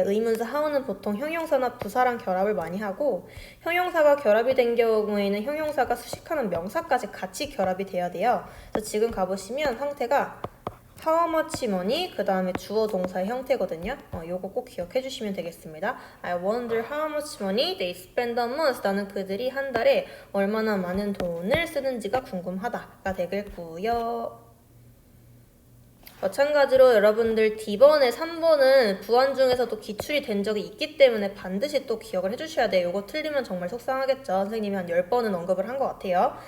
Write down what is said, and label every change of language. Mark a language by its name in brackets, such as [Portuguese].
[Korean] 의문사 how는 보통 형용사나 부사랑 결합을 많이 하고 형용사가 결합이 된 경우에는 형용사가 수식하는 명사까지 같이 결합이 돼야 돼요. 그래서 지금 가보시면 상태가 [English] how much money [Korean] 그 다음에 주어 동사의 형태거든요. 요거 꼭 기억해 주시면 되겠습니다. [English] I wonder how much money they spend a month. [Korean] 나는 그들이 한 달에 얼마나 많은 돈을 쓰는지가 궁금하다가 되겠고요. 마찬가지로 여러분들 D번에 3번은 부완 중에서도 기출이 된 적이 있기 때문에 반드시 또 기억을 해주셔야 돼요. 이거 틀리면 정말 속상하겠죠. 선생님이 한 10번은 언급을 한 것 같아요.